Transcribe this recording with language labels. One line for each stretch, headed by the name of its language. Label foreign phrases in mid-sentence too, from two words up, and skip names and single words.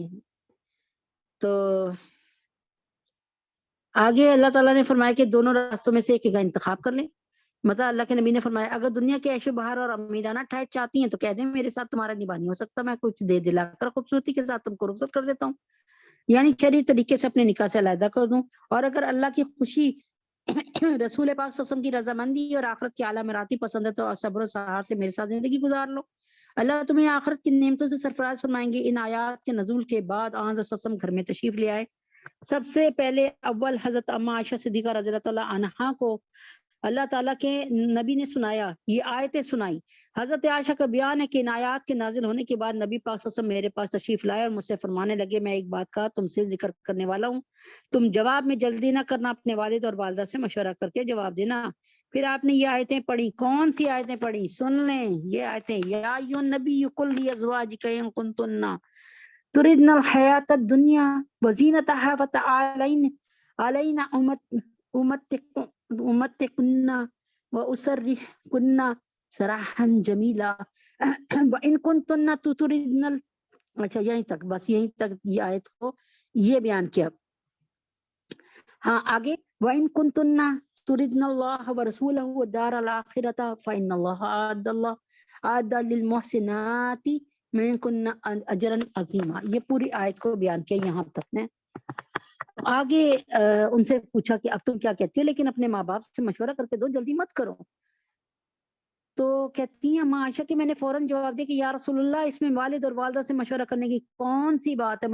Hindi: तो आगे अल्लाह तआला ने फ़रमाया कि दोनों रास्तों में से एक का इंतिख़ाब कर लें. मतलब अल्लाह के नबी ने फ़रमाया अगर दुनिया के ऐश व बहार और अमीराना ठहर चाहती हैं तो कह दें मेरे साथ तुम्हारा निबाह नहीं हो सकता, मैं कुछ दे दिला कर ख़ूबसूरती के साथ तुम को रुख़्सत कर देता हूँ, यानी शरई तरीक़े से अपने निकाह से अलैहदा कर दूँ. और अगर अल्लाह की ख़ुशी रसूल पाक सल्लल्लाहु की रजामंदी और आखिरत की आला मराती पसंद है तो सब्र सहार से मेरे साथ जिंदगी गुजार लो। अल्लाह तुम्हें आखिरत की नेमतों से सरफराज फरमाएंगे। इन आयात के नजूल के बाद आज़ ससम घर में तशरीफ ले आए। सबसे पहले अव्वल हजरत अम्मा आयशा सिद्दीका
Arabic: رضي الله عنها
Hindi: को अल्लाह ताला के नबी ने सुनाया, ये आयतें सुनाई। हजरत आयशा का बयान है कि इन आयात के नाजिल होने के बाद नबी पाक
Arabic: صلى الله عليه وسلم
Hindi: मेरे पास तशरीफ लाए और मुझसे फरमाने लगे, मैं एक बात का तुमसे जिक्र करने वाला हूँ, तुम जवाब में जल्दी ना करना, अपने वालिद और वालदा से मशवरा करके जवाब देना। फिर आपने ये आयतें पढ़ी। कौन सी आयतें पढ़ी? सुन लें ये आयतें।
Arabic: يا أيها النبي قل لأزواجك إن كنتن تردن الحياة الدنيا وزينتها فتعالين أمتعكن وأسرحكن سراحا جميلا وإن كنتن تردن.
Hindi: अच्छा, यहीं तक, बस यहीं तक ये आयत को ये बयान किया। हाँ, आगे
Arabic: وإن كنتن تردن الله ورسوله والدار الآخرة فإن الله أعد للمحسنات منكن أجرا عظيما.
Hindi: ये पूरी आयत को बयान किया यहाँ तक ने। आगे उनसे पूछा कि अब तुम क्या कहती हो, लेकिन अपने माँ बाप से मशवरा करके दो, जल्दी मत करो। तो कहती है माँ आयशा कि मैंने फौरन जवाब दिया कि
Arabic: يا رسول الله,
Hindi: इसमें वालिद और वालदा से मशवरा करने की कौन सी बात है?